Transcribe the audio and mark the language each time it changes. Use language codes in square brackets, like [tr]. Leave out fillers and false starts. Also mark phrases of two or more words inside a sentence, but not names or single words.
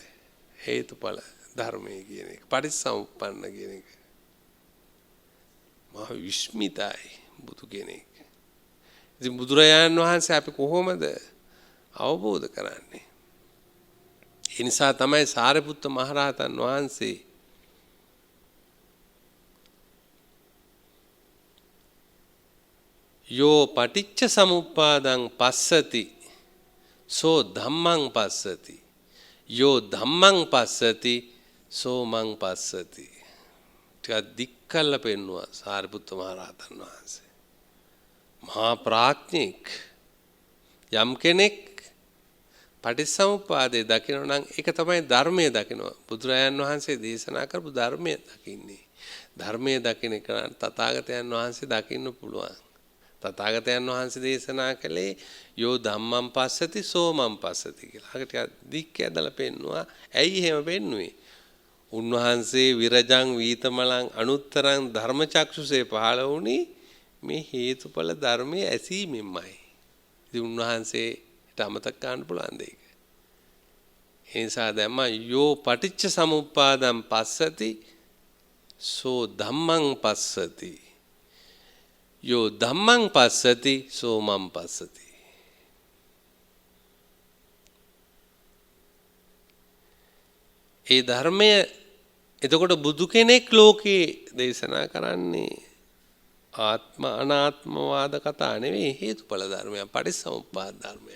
[si] හේතුඵල ධර්මයේ කියන එක, පටිච්චසමුප්පන්න කියන එක. මහ විස්මිතයි බුදු කෙනෙක්. ඉතින් බුදුරජාණන් වහන්සේ අපි කොහොමද අවබෝධ කරන්නේ? ඒ නිසා තමයි සාරිපුත්ත මහරහතන් වහන්සේ [pi] යෝ පටිච්ච සමුප්පාදං පස්සති සෝ ධම්මං පස්සති යෝ ධම්මං පස්සති සෝ මං පස්සති. [si] ටිකක් දික් කළා පෙන්නවා සාරිපුත්ත මහරහතන් වහන්සේ. මහා ප්‍රඥෙක් යම් කෙනෙක් පටිච්චසමුප්පාදේ දකිනවා නම් ඒක තමයි ධර්මයේ දකිනවා. බුදුරජාණන් වහන්සේ දේශනා කරපු ධර්මයේ දකින්නේ. ධර්මයේ දකින එක තථාගතයන් වහන්සේ දකින්න පුළුවන්. තථාගතයන් වහන්සේ දේශනා කළේ [pi] යෝ ධම්මං පස්සති සෝ මං පස්සති කියලා. [si] අර ටික දික් ඇදලා පෙන්නවා. ඇයි එහෙම පෙන්නුවේ? උන්වහන්සේ [pi] විරජං වීතමලං අනුත්තරං [si] ධර්මචක්ෂුසේ පහළ වුණේ මේ හේතුඵල ධර්මයේ ඇසීමෙන්මයි. ඉතින් උන්වහන්සේට අමතක කරන්න පුළුවන් දෙයක්. ඒ නිසා දැම්ම [pi] යෝ පටිච්ච සමුප්පාදං පස්සති සෝ ධම්මං පස්සති යෝ ධම්මං පස්සති සෝ මං පස්සති. [si] ඒ ධර්මය එතකොට බුදු කෙනෙක් ලෝකේ දේශනා කරන්නේ ආත්ම අනාත්මවාද කතා නෙවෙයි, හේතුඵල ධර්මයක්, පටිච්චසමුප්පාද ධර්මයක්.